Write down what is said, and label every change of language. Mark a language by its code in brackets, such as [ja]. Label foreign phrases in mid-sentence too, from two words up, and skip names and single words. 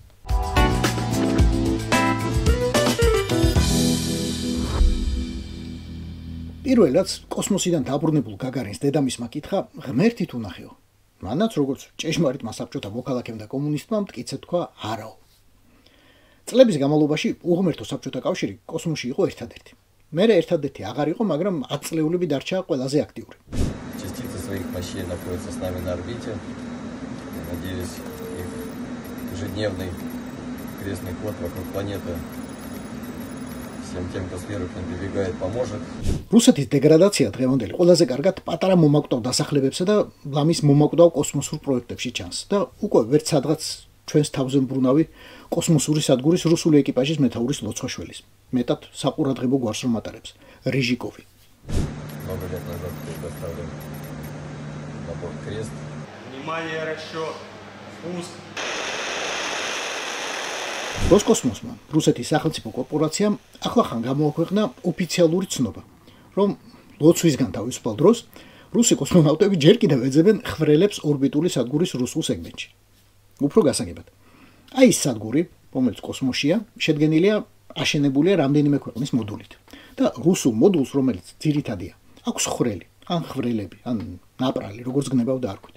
[ka] პირველად კოსმოსიდან დაბრუნებულ გაგარინს დედამისმა კითხა, ღმერთით უნახეო. მანაც როგორც ჭეშმარიტმა საბჭოთა მოქალაქემ და კომუნისტმა მტკიცედ თქვა არაო. წლების განმავლობაში უღმერთო საბჭოთა კავშირი კოსმოსში იყო ერთადერთი. მერე ერთადერთი აღარ იყო, მაგრამ 10 წლეულები დარჩა ყველაზე აქტიური. [ru] Частицы своих мощей находятся с нами на орбите. Я надеюсь, их ежедневный крестный ход вокруг планеты всем тем, кто сверху к ним прибегает, поможет. [ka] რუსეთის დეგრადაცია დღევანდელი ყველაზე კარგად პატარა მომაკვდავ დასახლებებსა და ლამის მომაკვდავ კოსმოსურ პროექტებში ჩანს და უკვე ვერც სადღაც ჩვენს თავზე მბრუნავი კოსმოსური სადგურის რუსული ეკიპაჟის მეთაურის ლოცვა-შველის. მეტად საყურადღებო გვარს რომ ატარებს რიჟიკოვი. [ru] Много лет назад был доставлен на борт крест. Внимание, расчет. Пуск. [ka] როსკოსმოსმა, რუსეთის სახელმწიფო კორპორაციამ ახლახან გამოაქვეყნა ოფიციალური ცნობა, რომ ლოცვისგან თავისუფალ დროს რუსი კოსმონავტები ჯერ კიდევ ეძებენ ხვრელებს ორბიტული სადგურის რუსულ სეგმენტში. უფრო გასაგებად, აი ეს სადგური, რომელიც კოსმოსშია, შედგენილია აშენებულია რამდენიმე ქვეყნის მოდულით და რუსულ მოდულს, რომელიც ძირითადია, აქვს ხვრელი, ან ხვრელები, ან ნაპრალი, როგორც გნებავ დაარქვით.